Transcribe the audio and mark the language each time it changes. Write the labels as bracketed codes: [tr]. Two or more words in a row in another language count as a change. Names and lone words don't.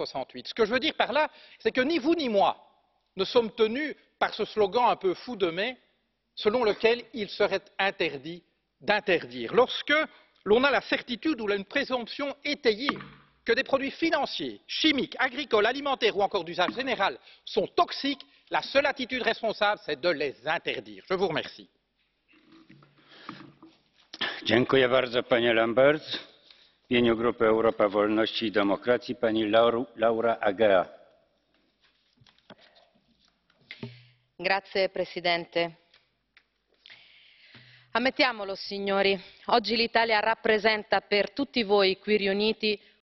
[fr] Ce que je veux dire par là, c'est que ni vous ni moi ne sommes tenus par ce slogan un peu fou de mai, selon lequel il serait interdit d'interdire. Lorsque l'on a la certitude ou une présomption étayée que des produits financiers, chimiques, agricoles, alimentaires ou encore d'usage général sont toxiques, la seule attitude responsable, c'est de les interdire. Je vous remercie. [pl] Dziękuję bardzo, panie Lamberts. W imieniu Grupy Europa Wolności i Demokracji pani Laura Agea. [it] Grazie Presidente. Ammettiamolo, signori, oggi l'Italia rappresenta per tutti voi qui riuniti